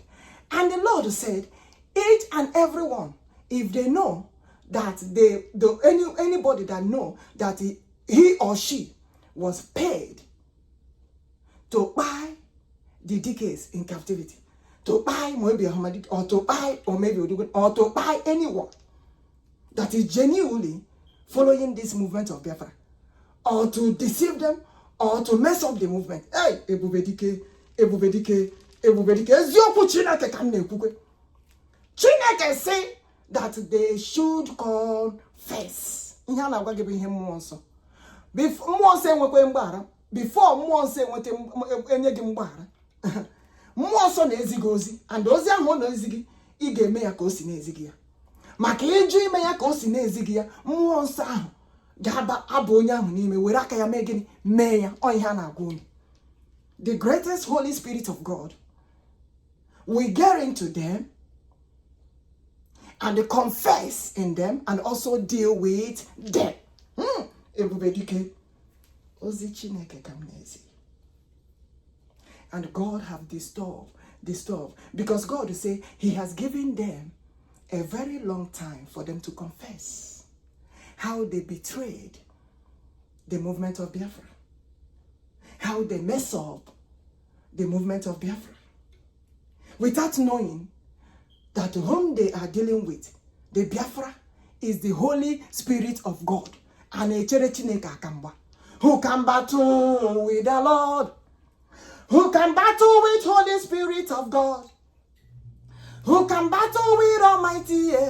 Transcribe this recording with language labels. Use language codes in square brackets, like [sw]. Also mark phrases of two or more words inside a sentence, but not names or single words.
[en] And the Lord said, each and every one, if they know that anybody that know that he or she was paid to buy the decades in captivity, to buy maybe AMADIOHA, or to buy, or maybe ODOGWU, or to buy anyone that is genuinely following this movement of Biafra, or to deceive them, or to mess up the movement. [ig] Hey, EBUBEDIKE, ezioku Chineke ka m na-ekwukwe. [en] Chineke say that they should confess. [ig] Ihe a na-agwa gị bụ ihe mmụọ nsọ. Mmụọ nsọ enwekwe mgbaghara. Before mmụọ nsọ enye gị mgbaghara. Mmụọ nsọ na-ezi gị ozi, and ozi ahụ ọ na-ezi gị, ị ga-eme ya ka o si na-ezi gị ya. Maka ịjụ ime ya ka o si na-ezi gị ya, mmụọ nsọ ahụ ga-abụ onye ahụ n'ime, were aka ya mee gịnị? Mee ya. Ọ ihe a na-agwa unu. [en] The greatest Holy Spirit of God will get into them and confess in them and also deal with them. [ig] EBUBEDIKE. Ozi Chineke kamnezi. [en] And God have disturbed, because God say he has given them a very long time for them to confess how they betrayed the movement of Biafra, how they mess up the movement of Biafra, without knowing that whom they are dealing with, the Biafra, is the Holy Spirit of God, and a [ig] Chineke akamba, [en] who can battle with the Lord, who can battle with Holy Spirit of God, who can battle with Almighty.